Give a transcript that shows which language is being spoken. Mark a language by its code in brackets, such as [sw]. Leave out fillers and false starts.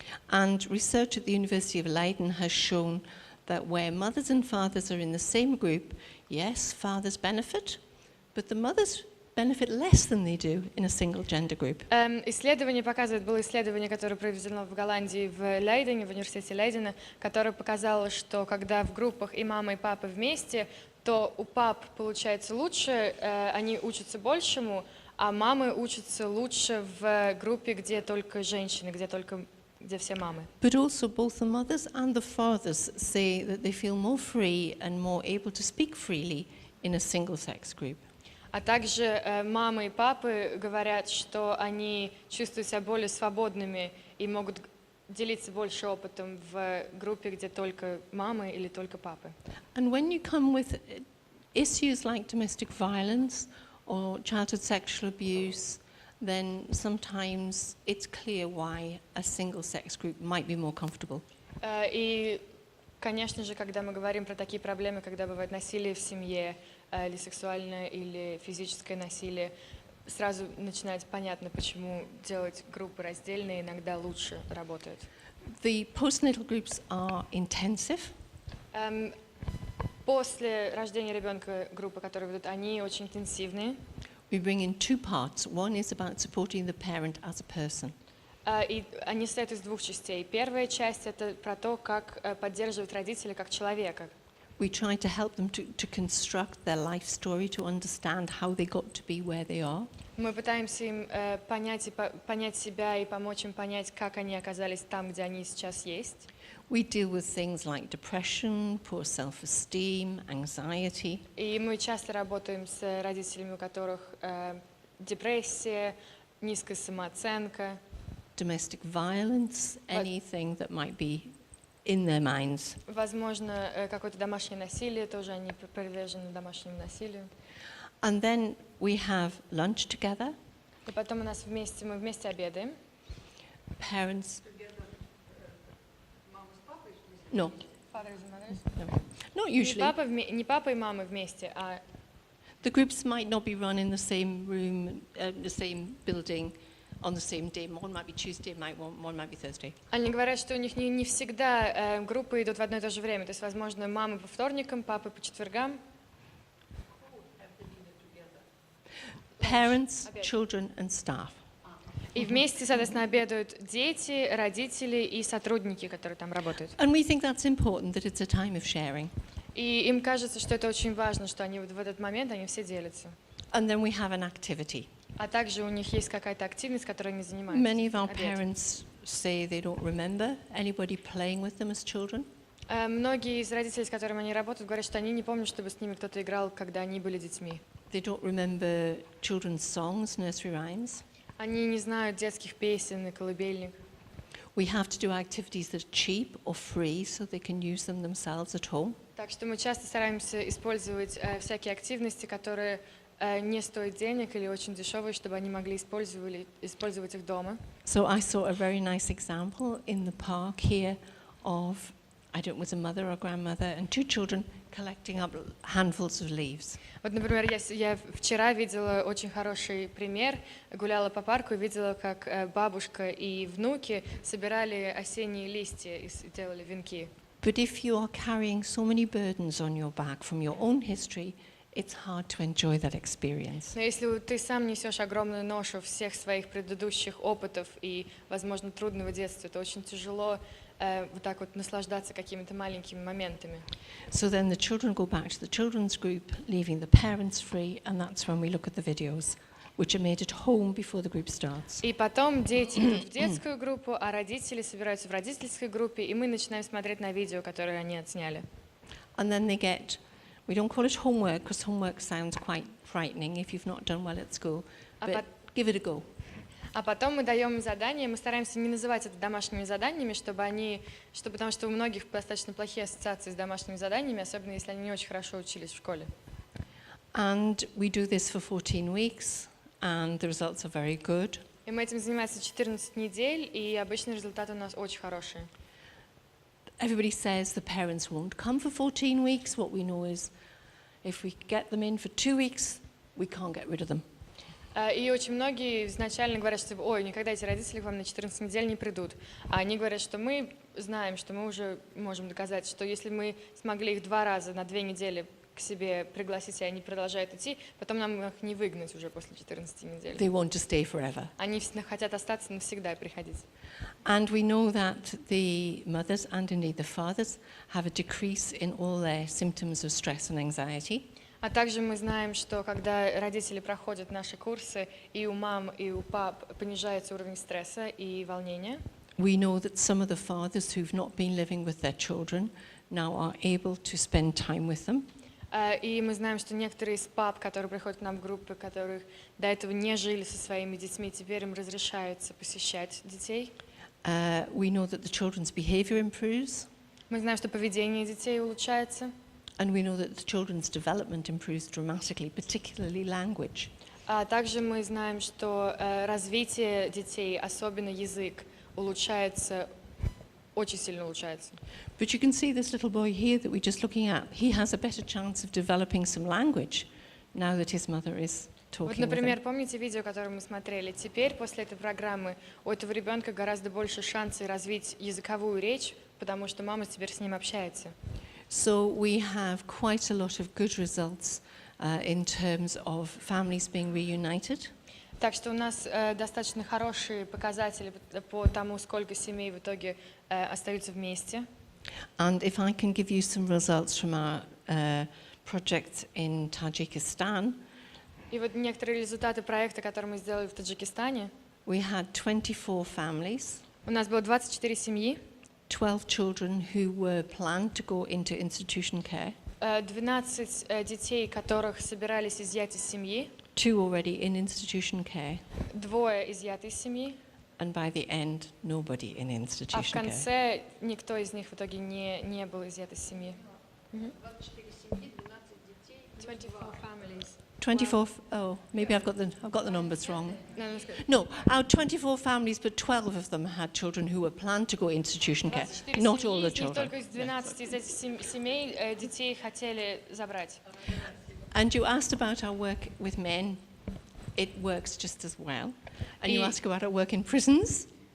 [en] And research at the University of Leiden has shown that where mothers and fathers are in the same group, yes, fathers benefit, but the mothers benefit less than they do in a single gender group. [ru] Исследование показывает, было исследование, которое проведено в Голландии, в Лейдене, в университете Лейдена, которое показало, что когда в группах и мама, и папа вместе, то у пап получается лучше, они учатся большему, а мамы учатся лучше в группе, где только женщины, где все мамы. [en] But also both the mothers and the fathers say that they feel more free and more able to speak freely in a single-sex group. [ru] А также мамы и папы говорят, что они чувствуют себя более свободными и могут делиться больше опытом в группе, где только мамы или только папы. [en] And when you come with issues like domestic violence or childhood sexual abuse, then sometimes it's clear why a single-sex group might be more comfortable. [ru] И, конечно же, когда мы говорим про такие проблемы, когда бывает насилие в семье, или сексуальное, или физическое насилие, сразу начинается понятно, почему делать группы раздельные иногда лучше работают. [en] The postnatal groups are intensive. [ru] После рождения ребенка группы, которые ведут, они очень интенсивные. [en] We bring in 2 parts. One is about supporting the parent as a person. [ru] И они состоят из 2 частей. Первая часть — это про то, как поддерживать родителя как человека. [en] We try to help them to construct their life story, to understand how they got to be where they are. [ru] Мы пытаемся им понять себя и помочь им понять, как они оказались там, где они сейчас есть. [en] We deal with things like depression, poor self-esteem, anxiety. [ru] И мы часто работаем с родителями, у которых депрессия, низкая самооценка. [en] Domestic violence, anything that might be in their minds. [ru] Возможно, какое-то домашнее насилие, тоже они привержены домашнему насилию. [en] And then we have lunch together. [ru] И потом мы вместе обедаем. [en] Parents. No. Not usually. [ru] Не папа и мама вместе, а [en] The groups might not be run in the same room, the same building, on the same day. One might be Tuesday, one might be Thursday. [ru] Они говорят, что у них не всегда группы идут в одно и то же время. То есть, возможно, мамы по вторникам, папы по четвергам. [en] Parents, children and staff. [ru] И вместе, соответственно, обедают дети, родители и сотрудники, которые там работают. [en] And we think that's important, that it's a time of sharing. [ru] И им кажется, что это очень важно, что они вот в этот момент они все делятся. [en] And then we have an activity. [ru] А также у них есть какая-то активность, которой они занимаются. [en] Many of our parents say they don't remember anybody playing with them as children. [ru] Многие из родителей, с которыми они работают, говорят, что они не помнят, чтобы с ними кто-то играл, когда они были детьми. [en] They don't remember children's songs, nursery rhymes. [ru] Они не знают детских песен и колыбельник. [en] We have to do activities that are cheap or free so they can use them themselves at home. [ru] Так что мы часто стараемся использовать всякие активности, которые не стоит денег или очень дешевые, чтобы они могли использовать их дома. [en] So I saw a very nice example in the park here of, I don't know, was a mother or grandmother and two children collecting up handfuls of leaves. [ru] Вот, например, я вчера видела очень хороший пример, гуляла по парку и видела, как бабушка и внуки собирали осенние листья и делали венки. [en] But if you are carrying so many burdens on your back from your own history, it's hard to enjoy that experience. [ru] Но если ты сам несешь огромную ношу всех своих предыдущих опытов и, возможно, трудного детства, то очень тяжело вот так вот наслаждаться какими-то маленькими моментами. [en] So then the children go back to the children's group, leaving the parents free, and that's when we look at the videos, which are made at home before the group starts. [ru] И потом дети идут в детскую группу, а родители собираются в родительской группе, и мы начинаем смотреть на видео, которые они отсняли. [en] And then they get, we don't call it homework, because homework sounds quite frightening if you've not done well at school, but give it a go. [ru] А потом мы даем им задания, мы стараемся не называть это домашними заданиями, потому что у многих достаточно плохие ассоциации с домашними заданиями, особенно если они не очень хорошо учились в школе. [en] And we do this for 14 weeks, and the results are very good. [ru] И мы этим занимаемся 14 недель, и обычно результаты у нас очень хорошие. [en] Everybody says the parents won't come for 14 weeks. What we know is if we get them in for 2 weeks, we can't get rid of them. [ru] И очень многие изначально говорят, что ой, никогда эти родители к вам на 14 недель не придут. А они говорят, что мы знаем, что мы уже можем доказать, что если мы смогли их 2 раза на 2 недели к себе пригласить, и они продолжают идти, потом нам их не выгнать уже после 14 недель. [en] They want to stay forever. [ru] Они хотят остаться навсегда и приходить. [en] And we know that the mothers and indeed the fathers have a decrease in all their symptoms of stress and anxiety. [ru] А также мы знаем, что когда родители проходят наши курсы, и у мам, и у пап понижается уровень стресса и волнения. [en] We know that some of the fathers who've not been living with their children now are able to spend time with them. [ru] И мы знаем, что некоторые из пап, которые приходят к нам в группы, которых до этого не жили со своими детьми, теперь им разрешается посещать детей. [en] We know that the children's behavior improves. [ru] Мы знаем, что поведение детей улучшается. [en] And we know that the children's development improves dramatically, particularly language. [ru] А также мы знаем, что развитие детей, особенно язык, улучшается, очень сильно улучшается. [en] But you can see this little boy here that we're just looking at. He has a better chance of developing some language now that his mother is talking [ru] Вот, [en] with [ru] например, [en] him. [ru] помните видео, которое мы смотрели? Теперь, после этой программы, у этого ребенка гораздо больше шансов развить языковую речь, потому что мама теперь с ним общается. [en] So we have quite a lot of good results in terms of families being reunited. [ru] Так что у нас достаточно хорошие показатели по тому, сколько семей в итоге остаются вместе. [en] And if I can give you some results from our project in Tajikistan, [ru] И вот некоторые результаты проекта, который мы сделали в Таджикистане. [en] we had 24 families, [ru] У нас было 24 семьи, [en] 12 children who were planned to go into institution care, [ru] 12 детей, которых собирались изъять из семьи, [en] 2 already in institution care, [ru] 2 изъяты из семьи, [en] and by the end, nobody in [ru] а в [en] institution care. [ru] конце никто из них в итоге не был изъят из семьи. 24 семьи, 12 детей. [en] 24 families. 24, oh, maybe I've got the numbers wrong. No, that's good. No, our 24 families, but 12 of them had children who were planned to go into institution care. [ru] 24 [en] Not [ru] семьи, [en] all the [ru] из них [en] children. [ru] только из 12 из этих семей детей хотели забрать. [en] And you asked about our work with men. It works just as well. And you [ru] И- [en] asked about our work in prisons.